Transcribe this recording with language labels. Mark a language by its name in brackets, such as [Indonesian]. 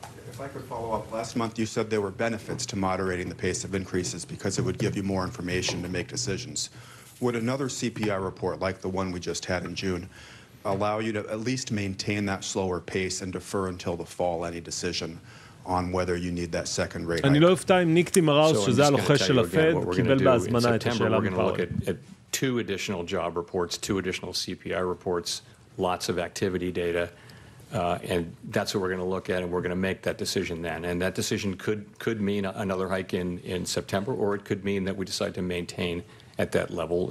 [English] If I could follow up, last month you said there were benefits to moderating the pace of increases because it would give you more information to make decisions. Would another CPI report like the one we just had in June allow you to at least maintain that slower pace and defer until the fall any decision on whether you need that second rate hike? [Hebrew] אני לא אופתע אם ניק תימראוס, שזה הלוחש של הפד, קיבל בהזמנה את השאלה [English] We're going to look at 2 additional job reports, 2 additional CPI reports, lots of activity data. And that's what we're going to look at, and we're going to make that decision then. And that decision could mean another hike in September, or it could mean that we decide to maintain at that level.